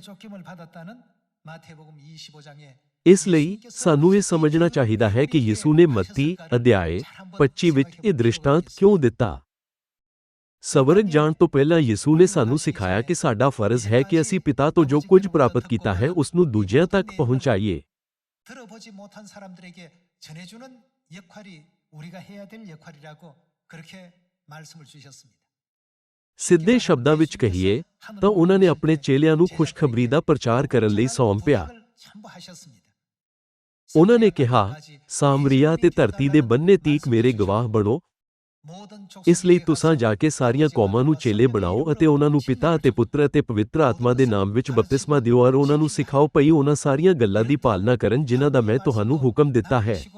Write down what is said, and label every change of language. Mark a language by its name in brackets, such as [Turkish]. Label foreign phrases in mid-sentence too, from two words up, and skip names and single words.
[Punjabi] ਇਸ ਲਈ ਸਾਨੂੰ ਇਹ ਸਮਝਣਾ ਚਾਹੀਦਾ ਹੈ ਕਿ ਯਿਸੂ ਨੇ ਮੱਤੀ ਅਧਿਆਏ 25 ਵਿੱਚ ਇਹ ਦ੍ਰਿਸ਼ਟਾਂਤ ਕਿਉਂ ਦਿੱਤਾ। ਸਵਰਗ ਜਾਣ ਤੋਂ ਪਹਿਲਾਂ ਯਿਸੂ ਨੇ ਸਾਨੂੰ ਸਿਖਾਇਆ ਕਿ ਸਾਡਾ ਫਰਜ਼ ਹੈ ਕਿ ਅਸੀਂ ਪਿਤਾ ਤੋਂ ਜੋ ਕੁਝ ਪ੍ਰਾਪਤ ਕੀਤਾ ਹੈ ਉਸ ਨੂੰ ਦੂਜਿਆਂ ਤੱਕ ਪਹੁੰਚਾਈਏ। [Korean] 들어보지 못한 사람들에게 전해주는 역할이 우리가 해야 될 역할이라고 그렇게 말씀을 주셨습니다। [Punjabi] ਸਿੱਧੇ ਸ਼ਬਦਾਂ ਵਿੱਚ ਕਹੀਏ ਤਾਂ ਉਹਨਾਂ ਨੇ ਆਪਣੇ ਚੇਲਿਆਂ ਨੂੰ ਖੁਸ਼ਖਬਰੀ ਦਾ ਪ੍ਰਚਾਰ ਕਰਨ ਲਈ ਸੌਂਪਿਆ। ਉਹਨਾਂ ਨੇ ਕਿਹਾ, ਸਾਮਰੀਆ ਤੇ ਧਰਤੀ ਦੇ ਬੰਨੇ ਤੀਕ ਮੇਰੇ ਗਵਾਹ ਬਣੋ। ਇਸ ਲਈ ਤੁਸਾਂ ਜਾ ਕੇ ਸਾਰੀਆਂ ਕੌਮਾਂ ਨੂੰ ਚੇਲੇ ਬਣਾਓ ਅਤੇ ਉਹਨਾਂ ਨੂੰ ਪਿਤਾ ਅਤੇ ਪੁੱਤਰ ਅਤੇ ਪਵਿੱਤਰ ਆਤਮਾ ਦੇ ਨਾਮ ਵਿੱਚ ਬਪਤਿਸਮਾ ਦਿਓ ਔਰ ਉਹਨਾਂ ਨੂੰ ਸਿਖਾਓ ਭਈ ਉਹਨਾਂ ਸਾਰੀਆਂ ਗੱਲਾਂ ਦੀ ਪਾਲਣਾ ਕਰਨ ਜਿਨ੍ਹਾਂ ਦਾ ਮੈਂ ਤੁਹਾਨੂੰ ਹੁਕਮ ਦਿੱਤਾ ਹੈ।